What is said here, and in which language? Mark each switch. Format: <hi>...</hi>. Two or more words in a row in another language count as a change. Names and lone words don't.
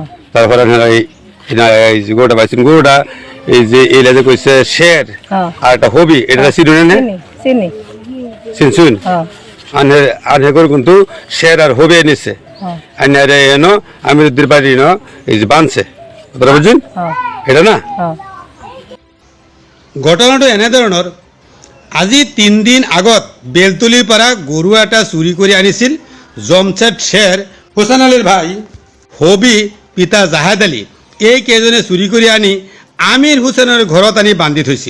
<bn>তারপরে এই যে গরুটা পাইছেন গরুটা এই যে এইলা যে কইছে শের হ্যাঁ আর একটা হবি এটা চিনুন না? চিনি চিনছুন? হ্যাঁ আনে গরু কিন্তু শের আর হবি নিছে হ্যাঁ আনে এনো আমিরুদ্দিন বাড়ি ন এই যে বানছে আপনারা বুঝছেন হ্যাঁ এটা না? হ্যাঁ</bn> <as>ঘটনাটো এনেধৰণৰ আজি 3 দিন আগত বেলতলিৰ পৰা গৰু এটা চুৰি কৰি আনিছিল জমছেদ শ্বেৰ হোসেন আলীৰ ভাই হবি পিতা জাহেদ আলী। এইকেইজনে চুৰি কৰি আনি আমিৰ হুছেইনৰ ঘৰত আনি বান্ধি থৈছিল।</as>